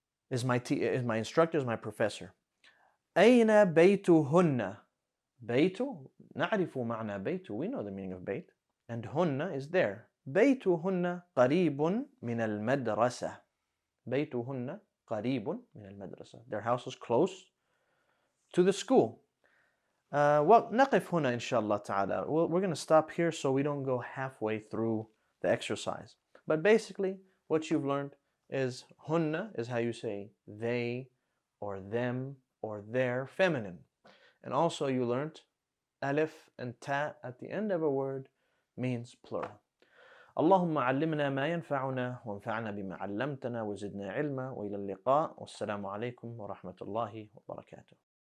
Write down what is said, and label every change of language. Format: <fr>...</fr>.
<en>Is my instructor, is my professor.</en> <ar>Ayna baytuhunna. Baytu, na'rifu ma'na baytu.</ar> <en>We know the meaning of bayt. And hunna is there.</en> <ar>بيتهن قريب من المدرسة. بيتهن قريب من المدرسة.</ar> <en>Their house is close to the school.</en> <ar>نقف هنا إن شاء الله تعالى.</ar> <en>We're going to stop here so we don't go halfway through the exercise. But basically, what you've learned is hunna is how you say they or them or their, feminine. And also you learned alif and ta at the end of a word means plural.</en> <ar>اللهم علمنا ما ينفعنا وانفعنا بما علمتنا وزدنا علما وإلى اللقاء والسلام عليكم ورحمة الله وبركاته.</ar>